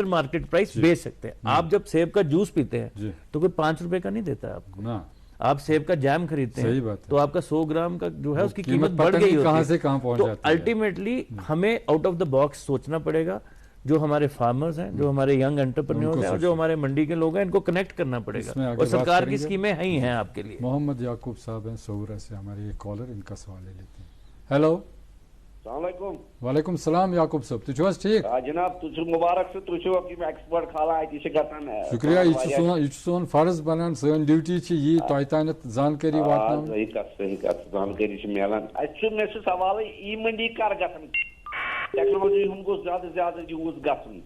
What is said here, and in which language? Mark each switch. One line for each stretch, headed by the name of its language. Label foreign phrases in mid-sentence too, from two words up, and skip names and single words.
English: market price
Urdu: بیچ سکتے ہیں آپ جب سیب کا جوس پیتے ہیں تو کوئی 5 روپے کا نہیں دیتا ہے آپ کو آپ سیب کا جیم خریدتے ہیں تو آپ کا 100 گرام کا جو ہے اس کی قیمت بڑھ گئی ہوتی ہے تو الٹیمیٹلی ہمیں
English: out of the box
Urdu: سوچنا پڑے گا جو ہمارے فارمرز ہیں جو ہمارے
English: young entrepreneurs
Urdu: ہیں اور جو ہمارے منڈی کے لوگ ہیں ان کو کنیکٹ کرنا پڑے گا اور سرکار کی اسکیمیں ہی ہیں آپ کے لیے محمد یعقوب صاحب ہیں سورہ سے ہمارے ایک کالر ان کا سوال لے لیتے ہیں ہیلو
Arabic: السلام علیکم وعلیکم السلام
Kashmiri: یعقوب صاحب تُہۍ چھِو حظ ٹھیک جناب تُہۍ چھِو مبارک سے تُہۍ چھِو ایکسپرٹ کھالان اتی چھِ گژھان شکریہ یہ چھُ سون فرض بنان سٲنۍ ڈیوٹی چھِ یی تۄہہِ تانٮ۪تھ زانکٲری واتناوٕنۍ صحیح کتھ زانکٲری چھِ میلان مےٚ چھُ سوالٕے ای منڈی کر گژھان ٹیکنالوجی ہُنٛد گوٚژھ زیادٕ زیادٕ یوٗز گژھُن